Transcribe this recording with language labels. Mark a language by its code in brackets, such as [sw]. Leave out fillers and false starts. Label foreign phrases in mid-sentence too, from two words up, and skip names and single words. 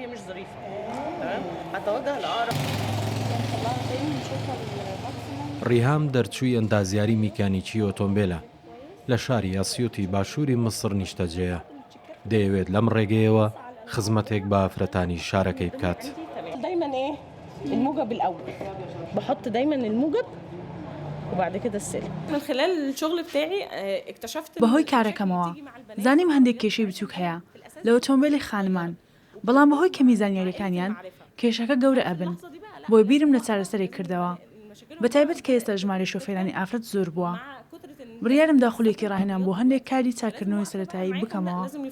[ckb] ڕیهام دەرچووی ئەندازیاری میکانیکی ئۆتۆمبیلە لە شاری ئەسیوتی باشووری مسر نیشتەجێیە. دەیەوێت لەم ڕێگەیەوە خزمەتێک بە ئافرەتانی شارەکەی بکات. [ar] الموجب الأول بحط دايما الموجب وبعد كده السلم. من خلال الشغل بتاعي اكتشفت [ckb] بەهۆی کارەکەمەوە زانیم هەندێک کێشەی بچووک هەیە لە ئۆتۆمبیلی خانمان بەڵام بەهۆی کەمی زانیاریەکانیان کێشەکە گەورە ئەبن بۆی بیرم لە چارەسەری کردەوە بەتایبەت کە ئێستا ژمارە شۆفێرانی ئافرەت زۆر بووە بڕیارم داخولێکی ڕاهێنان بۆ هەندێک کاری چاکردنەوەی سەرەتایی بکەمەوە.